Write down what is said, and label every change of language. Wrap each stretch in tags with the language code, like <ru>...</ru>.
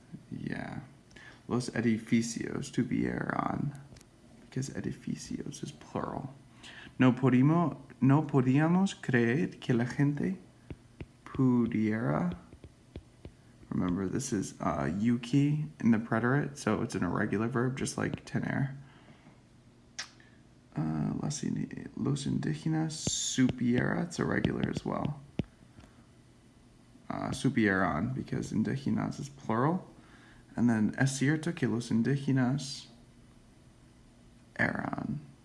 <es>Yeah. Los edificios tuvieran.</es> <en>Because edificios is plural.</en> <es>No podíamos creer que la gente pudiera.</es> <en>Remember, this is yuki in the preterite, so it's an irregular verb, just like tener.</en> <es>Los indígenas supiera,</es> <en>it's irregular as well. Supieran, because indígenas is plural. And then</en> <es>es cierto que los indígenas eran.</es>